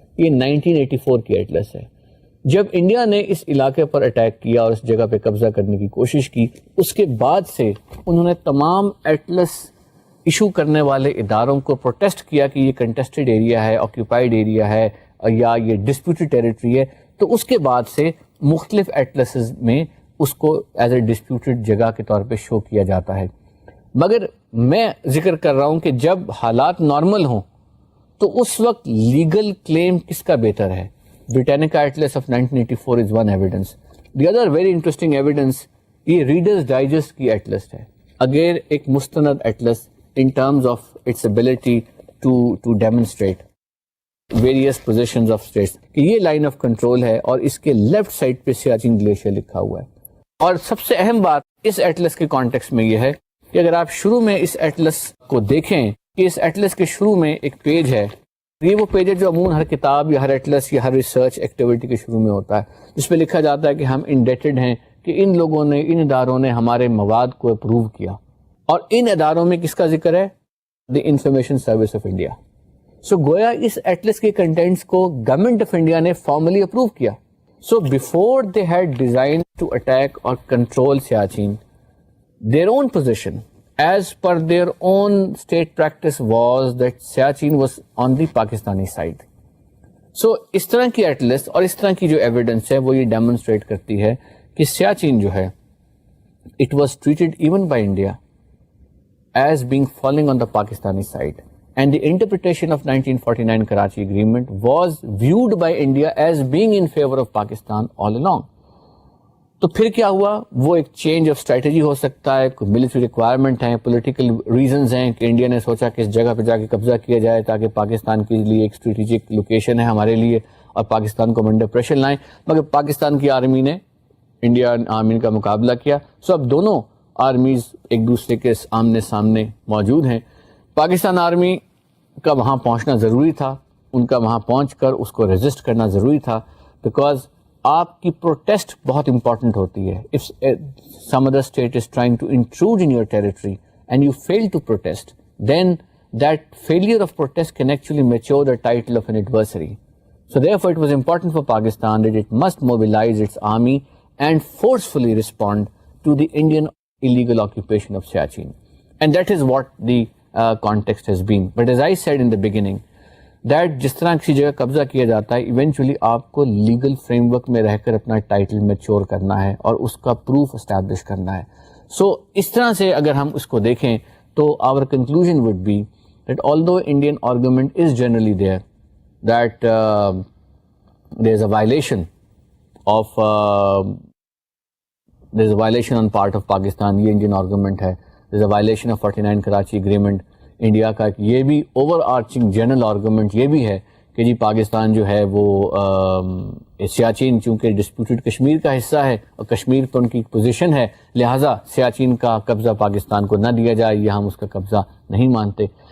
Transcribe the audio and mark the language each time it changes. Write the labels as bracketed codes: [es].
[ur] یہ 1984 کی ایٹلس ہے. جب انڈیا نے اس علاقے پر اٹیک کیا اور اس جگہ پہ قبضہ کرنے کی کوشش کی, اس کے بعد سے انہوں نے تمام ایٹلس ایشو کرنے والے اداروں کو پروٹیسٹ کیا کہ یہ کنٹested ایریا ہے, آکیوپائڈ ایریا ہے, یا یہ ڈسپیوٹڈ ٹیریٹری ہے. تو اس کے بعد سے مختلف ایٹلسز میں اس کو ایز اے ڈسپیوٹڈ جگہ کے طور پہ شو کیا جاتا ہے. مگر میں ذکر کر رہا ہوں کہ جب حالات نارمل ہوں تو اس وقت لیگل کلیم کس کا بہتر ہے. [en] Britannica Atlas of 1984 is one evidence. The other very interesting evidence [ur] یہ ریڈرز ڈائجسٹ کی ایٹلس ہے. اگین ایک مستند Atlas [en] in terms of its ability to demonstrate various positions of states [ur] کہ یہ لائن آف کنٹرول ہے اور اس کے لیفٹ سائڈ پہ سیاچن گلیشیئر لکھا ہوا ہے. اور سب سے اہم بات اس ایٹلس کے کانٹیکس میں یہ ہے کہ اگر آپ شروع میں اس ایٹلس کو دیکھیں کہ اس ایٹلس کے شروع میں ایک پیج ہے. یہ وہ پیج ہے جو عموماً ہر کتاب یا ہر ایٹلس یا ہر ریسرچ ایکٹیویٹی کے شروع میں ہوتا ہے, جس پہ لکھا جاتا ہے کہ ہم انڈیٹڈ ہیں کہ ان لوگوں نے, ان اداروں نے ہمارے مواد کو اپروو کیا. اور ان اداروں میں کس کا ذکر ہے؟ The information service of India. سو گویا اس ایٹلس کے کنٹینٹس کو گورنمنٹ آف انڈیا نے فارملی اپروو کیا. [en] So before they head design to attack اور control Siachen, their own position as per their own state practice was that Siachen was on the Pakistani side. So [ur] اس طرح کی Atlas اور اس طرح کی جو evidence ہے وہ یہ ڈیمونسٹریٹ کرتی ہے کہ سیاچین جو ہے [en] it was treated even by India as being falling on the Pakistani side, and the interpretation of 1949 Karachi agreement was viewed by India as being in favor of Pakistan all along. [ur] تو پھر کیا ہوا؟ وہ ایک change of strategy ہو سکتا ہے, کوئی military requirement ہیں, پولیٹیکل ریزنز ہیں کہ انڈیا نے سوچا کہ اس جگہ پہ جا کے قبضہ کیا جائے تاکہ پاکستان کے لیے ایک اسٹریٹجک لوکیشن ہے ہمارے لیے اور پاکستان کو انڈر پریشر لائیں. مگر پاکستان کی آرمی نے انڈین آرمی کا مقابلہ کیا. سو اب دونوں آرمیز ایک دوسرے کے آمنے سامنے موجود ہیں. پاکستان آرمی کا وہاں پہنچنا ضروری تھا, ان کا وہاں پہنچ کر اس کو ریزسٹ کرنا ضروری تھا, بیکاز آپ کی پروٹیسٹ بہت امپورٹنٹ ہوتی ہے. [en] If some other state is trying to intrude in your territory and you fail to protest, then that failure of protest can actually mature the title of an adversary. So therefore it was important for Pakistan that it must mobilize its army and forcefully respond to the Indian illegal occupation of Siachen. And that is what the context has been. But as I said in the beginning, that [ur] جس طرح کسی جگہ قبضہ کیا جاتا ہے eventually آپ کو لیگل فریم ورک میں رہ کر اپنا ٹائٹل میچور کرنا ہے اور اس کا پروف اسٹیبلش کرنا ہے. سو اس طرح سے اگر ہم اس کو دیکھیں تو [en] Our conclusion would be that although Indian argument is generally there that there is a violation of there is a violation on part of Pakistan. [ur] یہ انڈین آرگومنٹ ہے. [en] There is a violation of 49 Karachi agreement. [ur] India کا یہ بھی اوور آرچنگ جنرل آرگومنٹ یہ بھی ہے کہ جی پاکستان جو ہے وہ سیاچین چونکہ ڈسپیوٹڈ کشمیر کا حصہ ہے اور کشمیر پر ان کی پوزیشن ہے, لہٰذا سیاچین کا قبضہ پاکستان کو نہ دیا جائے, یہ ہم اس کا قبضہ نہیں مانتے.